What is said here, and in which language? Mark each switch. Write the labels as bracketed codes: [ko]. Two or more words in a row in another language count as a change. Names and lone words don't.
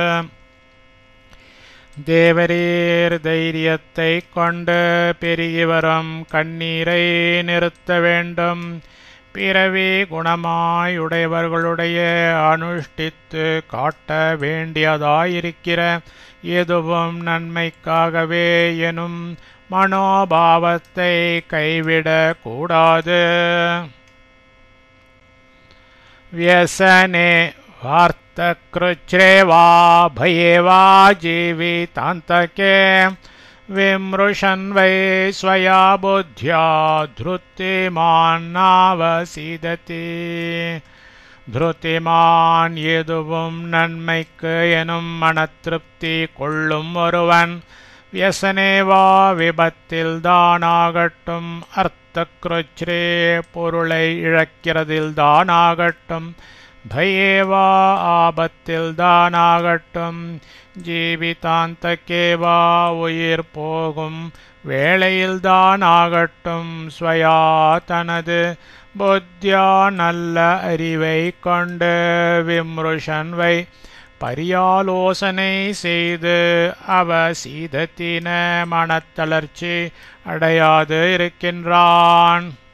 [ta] தேவரீர் தைரியத்தை கொண்டு பெருகி வரும் கண்ணீரை நிறுத்த வேண்டும். பிறவி குணமாயுடையவர்களுடைய அனுஷ்டித்து காட்ட வேண்டியதாயிருக்கிற எதுவும் நன்மைக்காகவே எனும் மனோபாவத்தை கைவிடக் கூடாது. [sa] व्यसने वार्तकृच्छ्रे वा भये वा जीवितान्तके विमृशन् वै स्वया बुद्ध्या धृतिमान्नावसीदति. [ta] धृतिमान् எதுவும் நன்மைக்கு எனும் மனத்திருப்தி கொள்ளும் ஒருவன் வியசனேவா விபத்தில் தானாகட்டும் அர்த்தக்ருச்ரே பொருளை இழக்கிறதில் தானாகட்டும் பயேவா ஆபத்தில் தானாகட்டும் ஜீவிதாந்தக்கேவா உயிர் போகும் வேளையில் தானாகட்டும் ஸ்வயா தனது புத்தியா நல்ல அறிவை கொண்டு விம்ருஷன்வை பரியாலோசனை செய்து அவசீதத்தின மனத்தளர்ச்சி அடையாது இருக்கின்றான்.